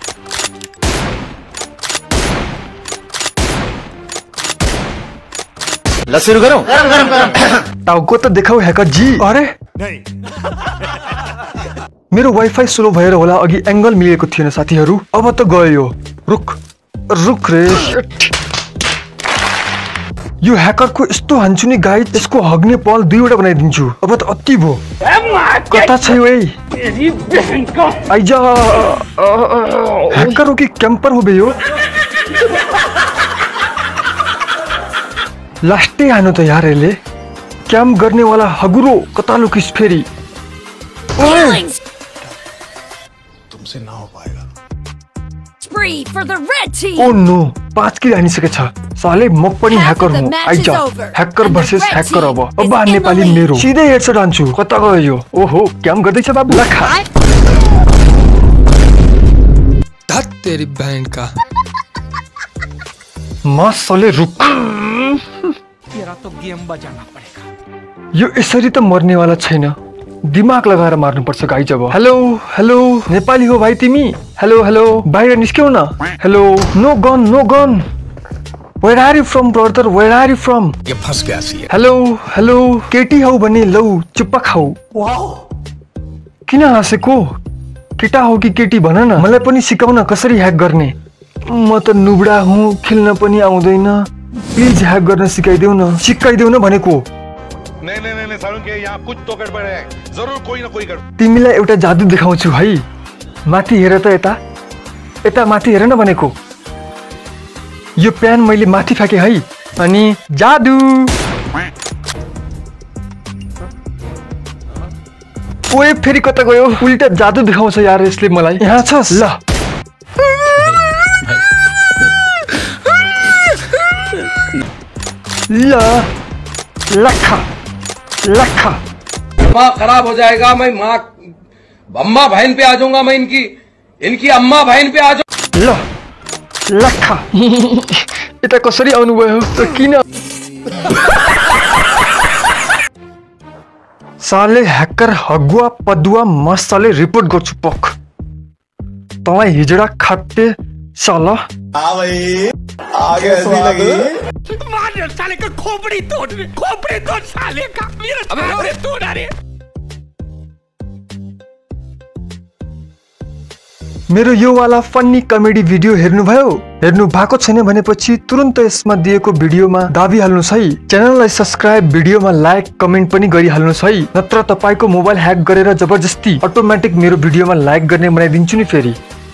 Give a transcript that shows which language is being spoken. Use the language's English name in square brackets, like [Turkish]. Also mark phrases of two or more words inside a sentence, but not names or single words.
[Nepali] ल सुरु गरौँ। टाउको त देखाऊ ह्याकर जी। अरे मेरो वाइफाई स्लो भएर होला अघि एंगल मिलेको थिएन साथीहरु। अब त गयो। [Hindi] रुक रुक रे। [Nepali] यो ह्याकरको यस्तो हान्छु नि गाइज, यसको हग्ने पल 2 वटा बनाइदिन्छु। अब त अति भो। कता छ यो? आइजा। ह्याकर हो कि क्याम्पर हो बे यो? लास्टै आनो त यार यसले। क्याम्प गर्ने वाला हगुरो कता लुकिस फेरि। [Hindi] तुमसे ना हो पाएगा। [English] Spree for the red team. [Nepali] ओ नो, 5 किल हानिसकेछ। साले म पनि ह्याकर हुँ। आइजा। [English] hacker versus hacker [Nepali] अब नेपाली मेरो। सिधै हेडशट हान्छु। कता गयो यो? ओहो, क्याम्प गर्दैछ बाबु। लखा। [Hindi] धत तेरी बहन का। मसले रुक। तेरा तो गेम बजाना पड़ेगा। [Nepali] यो यसरी त मर्ने वाला छैन। दिमाग लगाएर मार्नु पर्छ गाइज अब। हेलो हेलो, नेपाली हो भाइ तिमी? हेलो हेलो, बाहिर निस्क्यौ न। [English] Hello, no gun no gun. Where are you from brother? Where are you from? [Hindi] ये फंस गया सी। [Nepali] हेलो हेलो, केटी हौ भने लौ चुप्पा खाऊ। किन हाँसेको? केटा हो कि केटी भन न, मलाई पनि सिकाउन कसरी ह्याक गर्ने। म त नुबडा हुँ, खेल्न पनि आउँदैन। प्लिज ह्याक गर्न सिकाइदेऊ न। सिकाइदेऊ न भनेको। [Hindi] नहीं सारुण के यहाँ कुछ तो गडबड है। [Nepali] जरुर कोही न कोही गडबड। तिमीलाई एउटा जादु देखाउँछु है। माथि हेर त यता। यता माथि हेर न भनेको। यो प्यान मैले माथि फ्याके है। अनि जादु। ओए फेरि कता गयो? उल्टा जादु देखाउँछ यार यसले मलाई। यहाँ छस् ल। ल लखा लखा। [Hindi] माँ खराब हो जाएगा। मैं माँ अम्मा बहन पे आ जाऊंगा। मैं इनकी अम्मा बहन पे आ जाऊंगा। [Nepali] ल लखा। यता कसरी आउनु भयो त? किन? साले ह्याकर हगुवा पदुवा मसाले रिपोर्ट गर्छु पक। तँलाई हिजडा खाते साला। [Hindi] आगे हंसी लगी। मार साले का खोपड़ी तोड़ साले का। अबे तोड़। अरे [Nepali] मेरो यो वाला [English] funny comedy video [Nepali] हेर्नुभयो? हेर्नु भएको छैन भनेपछि तुरुन्त यसमा दिएको भिडियोमा दाबिहाल्नुस् है। च्यानललाई सब्स्क्राइब, भिडियोमा लाइक, कमेन्ट पनि गरिहाल्नुस् है। नत्र तपाईको मोबाइल ह्याक गरेर जबरजस्ती अटोमेटिक मेरो भिडियोमा लाइक गर्ने बनाइदिन्छु नि फेरि।